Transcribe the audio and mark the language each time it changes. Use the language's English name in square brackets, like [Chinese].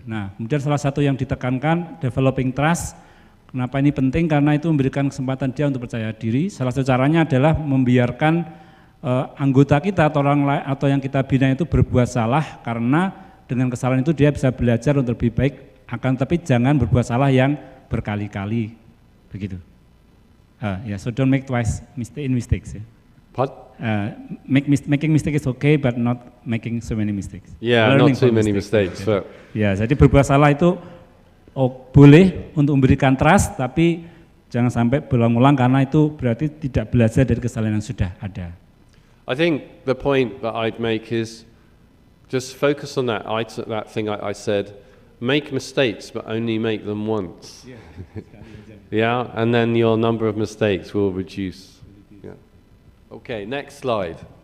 [Indonesian] Nah, kemudian salah satu yang ditekankan [English] developing trust. [Indonesian] Kenapa ini penting? Karena itu memberikan kesempatan dia untuk percaya diri. Salah satu caranya adalah membiarkan anggota kita atau orang lain atau yang kita bina itu berbuat salah, karena dengan kesalahan itu dia bisa belajar untuk lebih baik. Akan tapi jangan berbuat salah yang berkali-kali, begitu. [English] So don't make twice mistakes. Yeah. What? Making mistake is okay, but not making so many mistakes. Yeah, Learning not too many mistakes. Okay. [Indonesian] Ya, jadi berbuat salah itu boleh untuk memberikan trust, tapi jangan sampai berulang-ulang karena itu berarti tidak belajar dari kesalahan yang sudah ada. [English] I think the point that I'd make is just focus on that thing I said. Make mistakes, but only make them once. Yeah, and then your number of mistakes will reduce. Yeah. Okay, next slide.